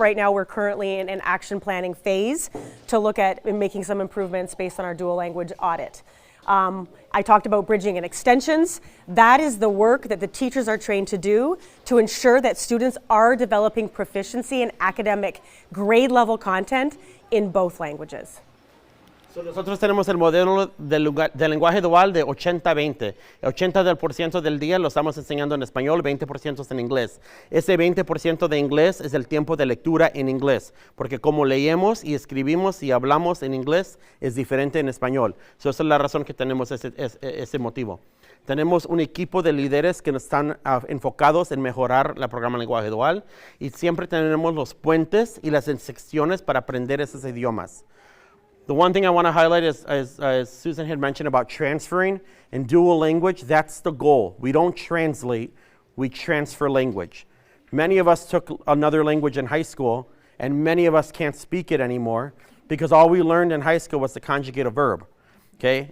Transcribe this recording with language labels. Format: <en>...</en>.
<en>Right now we're currently in an action planning phase to look at making some improvements based on our dual language audit. I talked about bridging and extensions. That is the work that the teachers are trained to do to ensure that students are developing proficiency in academic grade level content in both languages.</en> <es>So nosotros tenemos el modelo del lenguaje dual de 80-20. 80% del día lo estamos enseñando en español, 20% es en inglés. Ese 20% de inglés es el tiempo de lectura en inglés, porque como leemos y escribimos y hablamos en inglés es diferente en español. So esa es la razón que tenemos ese motivo. Tenemos un equipo de líderes que están enfocados en mejorar el programa de lenguaje dual y siempre tenemos los puentes y las secciones para aprender esos idiomas.</es> <en>The one thing I want to highlight is, as Susan had mentioned about transferring and dual language, that's the goal. We don't translate, we transfer language. Many of us took another language in high school, and many of us can't speak it anymore because all we learned in high school was to conjugate a verb, okay?</en>